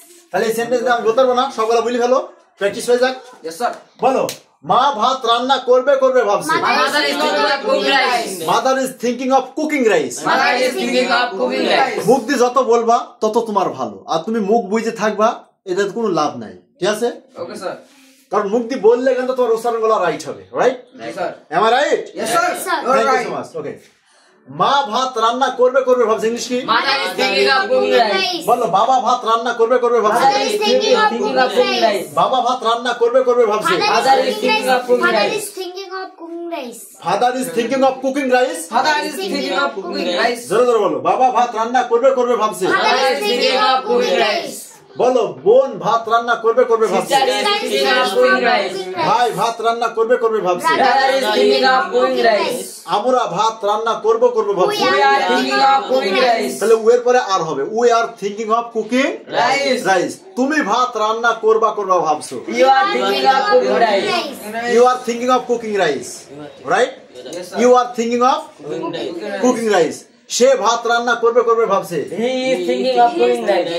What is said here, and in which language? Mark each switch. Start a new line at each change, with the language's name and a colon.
Bangla: তাহলে এই সেন্টেন্স আমি বলতে পারবো না, সবগুলো বলি ফেলো, প্র্যাকটিস হয়ে যাক।
English: Yes sir.
Bangla: বলো, মা ভাত রান্না করবে ভাবছে।
English: Mother is thinking of cooking rice. Mother is thinking of cooking rice. Mother is thinking of cooking rice.
Bangla: মুখ দিয়ে যত বলবা তত তোমার ভালো, আর তুমি মুখ বুঝে থাকবা এটাতে কোনো লাভ নাই, ঠিক আছে?
English: Okay sir.
Bangla: কারণ মুখ দিয়ে বললে কিন্তু তোমার উচ্চারণ গুলো রাইট হবে, right?
English: Yes sir. Am I right? Yes sir. You're Thank you right. so much. Okay.
Bangla: মা ভাত রান্না করবে ভাবছে, ইংলিশ কি?
English: Mother is thinking of cooking rice.
Bangla: বলো, বাবা ভাত রান্না করবে ভাবছে।
English: Mother is thinking of cooking rice.
Bangla: বাবা ভাত রান্না করবে ভাবছে।
English: Father is thinking of cooking Father rice. is thinking of cooking rice. Father is thinking of cooking rice. Father is thinking of cooking rice.
Bangla: জোরে জোরে বলো, বাবা ভাত রান্না করবে ভাবছে।
English: Mother is thinking of cooking rice.
Bangla: বলো, বোন ভাত রান্না করবে ভাবছে।
English: Sister is thinking of cooking rice.
Bangla: ভাই ভাত রান্না করবে ভাবছে।
English: Brother is thinking of cooking rice.
Bangla: আমরা ভাত রান্না করব ভাবছি।
English: We are thinking of cooking rice.
Bangla: তাহলে উয়ের পরে
English: আর হবে, we are thinking of cooking rice.
Bangla: তুমি ভাত রান্না করবা ভাবছো।
English: You are thinking of cooking rice. You are thinking of cooking rice, right? Yes sir. You are thinking of cooking rice.
Bangla: সে ভাত রান্না করবে ভাবছে।
English: He is thinking of cooking rice.